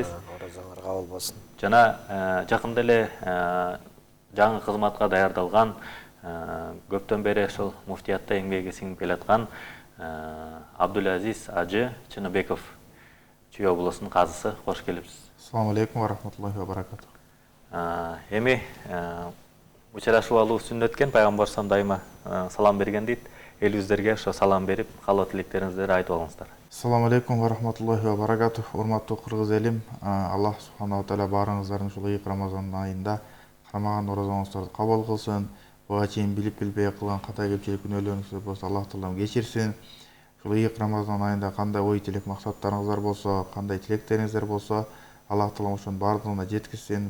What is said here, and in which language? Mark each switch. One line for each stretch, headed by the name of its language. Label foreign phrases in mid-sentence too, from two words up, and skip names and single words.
Kyrgyz: Орозоңор кабыл болсун. Жана жакында эле жаңы кызматка даярдалган көптөн бери ошол муфтиятта эмгеги сиңип келаткан Абдулазиз Ажы Чыныбеков Чүй облусунун казысы. Кош келипсиз.
Arabic: السلام عليكم ورحمة الله وبركاته.
Kyrgyz: Эми учурашуу алуу сүннөткен, пайгамбар сам дайыма салам берген дейт. Элибиздерге ошо салам берип, каалоо тилектериңизди айтып алыңыздар.
Arabic: السلام عليكم ورحمة الله وبركاته.
Kyrgyz: Урматтуу кыргыз элим, Аллах
Arabic: سبحانه وتعالى
Kyrgyz: баарыңыздардын ушул ыйык Рамазан айында кармаган орозоңуздарды кабыл кылсын. Буга чейин билип билбей кылган ката кемчилик күнөөлөрүңүздү болсо Аллах таалам кечирсин. Ушул ыйык Рамазан айында кандай ой тилек максаттарыңыздар болсо, кандай тилектериңиздер болсо, Аллах таалам ошонун баардыгына жеткизсин.